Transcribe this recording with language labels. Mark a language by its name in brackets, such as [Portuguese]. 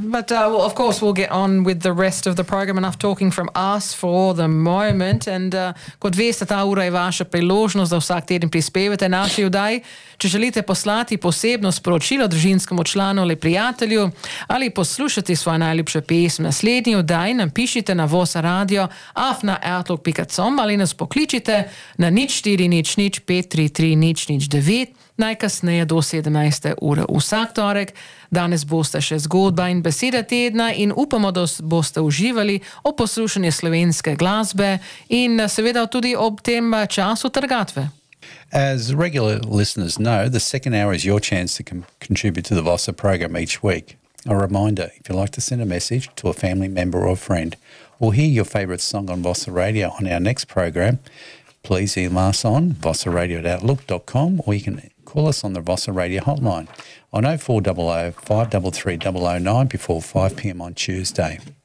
[English] But, well, of course, we'll get on with the rest of the program. Enough talking from us for the moment. [Slovenian] And, kot veste, ta ura je vaša priložnost, da vsak teden prispevate naši vdaj. Če želite poslati posebno sporočilo družinskemu članu ali prijatelju ali poslušati svoje najljubše pesme, naslednji vdaj nam pišite na Vosa Radio afna@outlook.com ali nas pokličite na 0400 533 0009 najkasneje do 17. ure vsak torek. Danes boste še zgodba in beseda tedna in upamo, da boste uživali ob poslušanju slovenske glasbe in seveda tudi ob tem času trgatve. [English] As regular listeners know, the second hour is your chance to contribute to the VOSA program each week. A reminder, if you'd like to send a message to a family member or friend or hear your favourite song on VOSA Radio on our next program, please email us on vosaradio@outlook.com or you can call us on the VOSA Radio hotline on 0400 533 009 before 5 p.m. on Tuesday.